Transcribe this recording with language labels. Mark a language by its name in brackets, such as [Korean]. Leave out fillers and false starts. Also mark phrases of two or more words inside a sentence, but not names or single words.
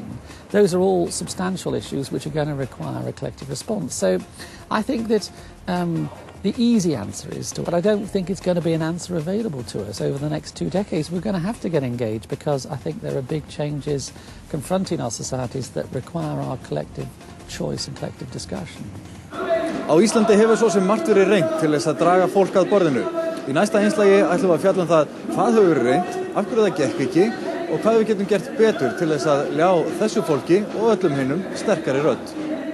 [English] Those are all substantial issues which are going to require a collective response. So I think that the easy answer is but I don't think it's going to be an answer available to us over the next 2 decades. We're going to have to get engaged because I think there are big changes confronting our societies that require our collective choice and collective discussion. [Icelandic] Á Íslandi hefur svo sem margt verið reynt til þess að draga fólk að borðinu. Í næsta einslagi ætlum við að fjalla það hvað hefur verið reynt, af hverju það gekk ekki og hvað við getum gert betur til þess að ljá þessu fólki og öllum hinum sterkari rödd.